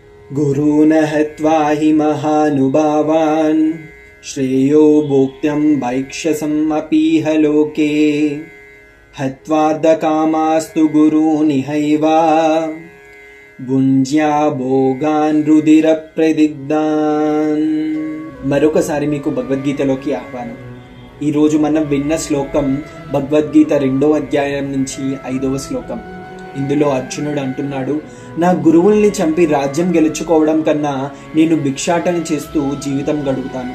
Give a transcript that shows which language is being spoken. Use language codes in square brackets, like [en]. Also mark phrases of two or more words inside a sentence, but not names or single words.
[sa] गुरून् हत्वा हि महानुभावान् श्रेयो भोक्त्यं भैक्षसमपीह लोके हत्वार्धकामास्तु गुरूनिहैव भुञ्ज्या भोगान् रुधिर प्रदिग्धान्. [te] మరొకసారి మీకు భగవద్గీతలోకి ఆహ్వానం. ఈరోజు మనం విన్న శ్లోకం భగవద్గీత 2వ అధ్యాయం నుంచి 5వ శ్లోకం. ఇందులో అర్జునుడు అంటున్నాడు, నా గురువుల్ని చంపి రాజ్యం గెలుచుకోవడం కన్నా నేను భిక్షాటన చేస్తూ జీవితం గడుపుతాను.